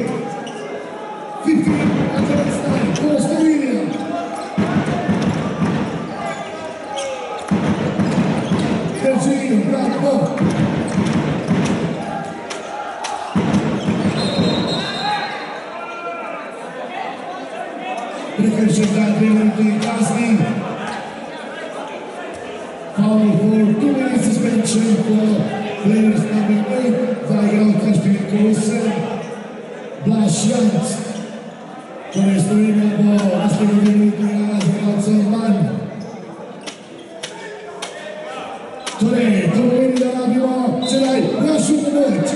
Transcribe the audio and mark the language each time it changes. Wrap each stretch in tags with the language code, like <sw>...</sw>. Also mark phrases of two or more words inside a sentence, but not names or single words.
<en>15 against 9 for Slovenija.</en> <sl>Terčino, bravo. Prekršaj za 2 minuti kazni.</sl> <en>Foul for 2 minutes suspension for players number 8.</en> <sl>Zaigrao številko 8, Blaž Janc, torej Slovenija bo naslednji minuti igrala z igralcem manj. Torej, to pomeni, da rabimo sedaj vašo pomoč.</sl>